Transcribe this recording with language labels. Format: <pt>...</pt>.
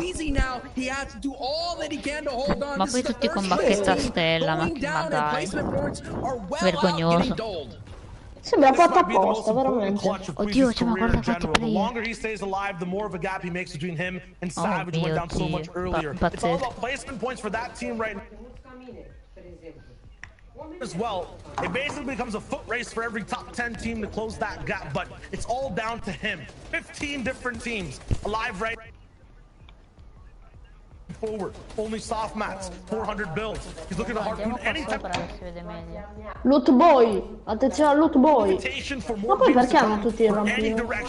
<it>Ma poi tutti con bacchetta stella, ma dai. Vergognoso. Sembra fatta apposta, veramente. Oddio, c'è una guarda fatti</it> <en>The longer he stays alive, the more of a gap he makes between him and Savage went down so much earlier. It's all about placement points for that team right now. As well, it basically becomes a foot race for every top 10 team to close that gap, but it's all down to him. 15 different teams alive right forward. Only soft mats, 400 builds. He's looking to harpoon any type of</en> <it>Loot boy, attenzione al loot boy. Ma poi perché hanno tutti il rampino?</it>